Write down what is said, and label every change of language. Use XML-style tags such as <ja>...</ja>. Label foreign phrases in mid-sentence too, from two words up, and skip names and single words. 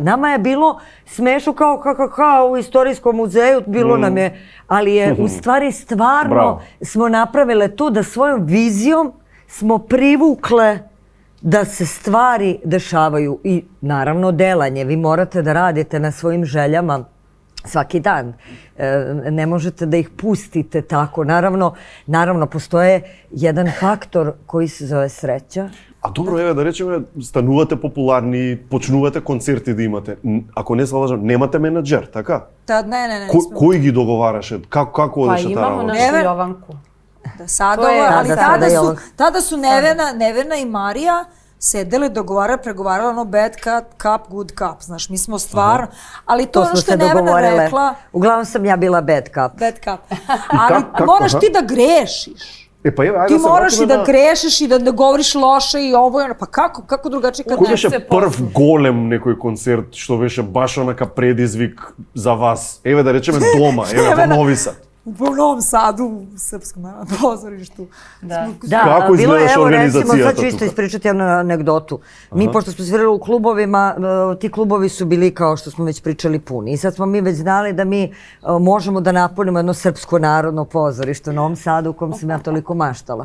<sr>Nama je bilo smešno kao u Istorijskom muzeju, bilo nam je, ali je u stvari stvarno smo napravile to da svojom vizijom smo privukle da se stvari dešavaju i naravno delanje. Vi morate da radite na svojim željama svaki dan. Ne možete da ih pustite tako. Naravno, postoje jedan faktor koji se zove sreća. A dobro,</sr> <mk>еве да речеме, станувате популарни, почнувате концерти да имате. Ако не се лажам, немате менаџер, така? Не. Кој ги договараше? Како одеше таа работа?</mk> <sr>Pa imamo našu Jovanku. Tada su Nevena i Marija sedele, pregovarala ono</sr> <en>bad cup, good cup,</en> <sr>znaš, mi smo stvarno, ali to ono što je Nevena rekla... Uglavnom sam ja bila</sr> <en>bad cup. Bad cup.</en> <sr>Ali moraš ti da grešiš. Ti moraš i da grešiš i da ne govoriš loše i ovo i ono, pa kako drugačije kad</sr> <mk>Кој беше прв голем некој концерт што беше баш онака предизвик за вас? Еве да речеме дома, еве во Нови Сад.</mk> <sr>U Novom Sadu, u Srpskom narodnom pozorištu. Kako izgledaš organizacija? Sad ću isto ispričati jednu anegdotu. Mi, pošto smo svirali u klubovima, ti klubovi su bili, kao što smo već pričali, puni. I sad smo mi već znali da mi možemo da napunimo jedno Srpsko narodno pozorište u Novom Sadu u kom sam ja toliko maštala.</sr>